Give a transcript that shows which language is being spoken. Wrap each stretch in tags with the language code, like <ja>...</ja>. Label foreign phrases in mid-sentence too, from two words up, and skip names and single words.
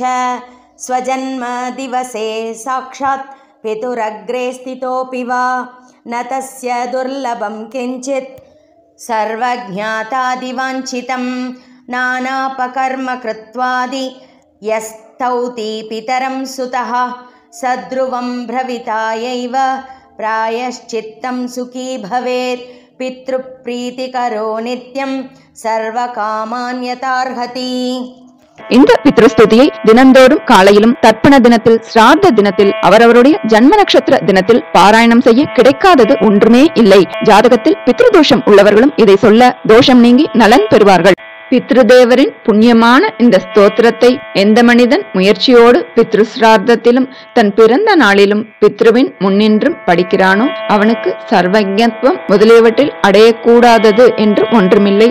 <sa>स्वजन्मदिवसे साक्षात् पितुरग्रे स्थितोऽपि वा न तस्य दुर्लभं किञ्चित् सर्वज्ञातादिवाञ्छितं नानापकर्म कृत्वादि यस्तौति पितरं सुतः सद्ध्रुवं भ्रवितायैव प्रायश्चित्तं सुखी भवेत् पितृप्रीतिकरो नित्यं सर्वकामान् यथार्हति.</sa> <ta>இந்த பித்ருஸ்துதியை தினந்தோறும் காலையிலும் தர்ப்பண தினத்தில் ஸ்ராத்த தினத்தில் அவரவருடைய ஜன்ம நட்சத்திர தினத்தில் பாராயணம் செய்ய கிடைக்காதது ஒன்றுமே இல்லை. ஜாதகத்தில் பித்ருதோஷம் உள்ளவர்களும் இதை சொல்ல தோஷம் நீங்கி நலன் பெறுவார்கள். பித்ருதேவரின் புண்ணியமான இந்த ஸ்தோத்திரத்தை எந்த மனிதன் முயற்சியோடு பித்ரு ஸ்ரார்த்தத்திலும் தன் பிறந்த நாளிலும் பித்ருவின் முன்னின்றும் படிக்கிறானோ அவனுக்கு சர்வஜத்வம் முதலியவற்றில் அடையக்கூடாதது என்று ஒன்றுமில்லை.</ta>